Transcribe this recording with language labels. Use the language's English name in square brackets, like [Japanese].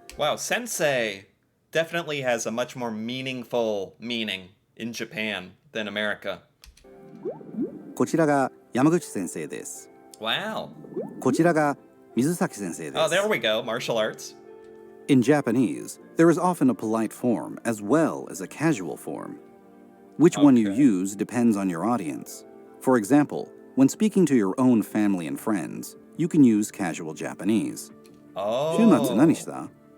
[English] Wow, sensei definitely has a much more meaningful meaning in Japan than America. [Japanese] こちらが山口先生です。 [English] Wow. [Japanese] こちらが水崎先生です。 [English] Oh, there we go. Martial arts. In Japanese, there is often a polite form as well as a casual form. Which one you use depends on your audience. For example, when speaking to your own family and friends, you can use casual Japanese. Oh. [Japanese] 週末何した?